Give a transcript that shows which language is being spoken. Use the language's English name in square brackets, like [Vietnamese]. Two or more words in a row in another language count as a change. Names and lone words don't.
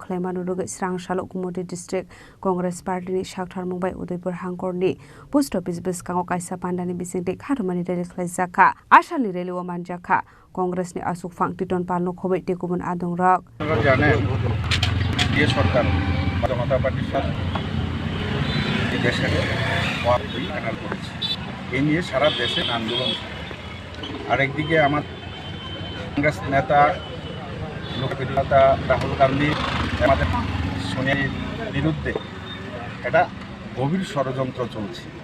[Kok Borok] Khlaimanu Roge Srangshalo Gumoti District Congress Party ni Shakthar Mumbai Udaipur Hangkor ni Post Office Biskango Kaisa Pandani Bisingde Khatumani Rele Khlajaka Ashali Rele o Manjaka Congress ni Asuk Phang Titon Palno Khobai te Kubun Adong Rok [Bangla] জানেন যে সরকার জনতা পার্টির সাথে দেশের ওয়ার্ডই প্যানেল করেছে এই নিয়ে সারা দেশে আন্দোলন আরেকদিকে আমার কংগ্রেস নেতা লোকপ্রিয় নেতা রাহুল গান্ধী আমাদের সোনিয়ার বিরুদ্ধে এটা গভীর ষড়যন্ত্র চলছে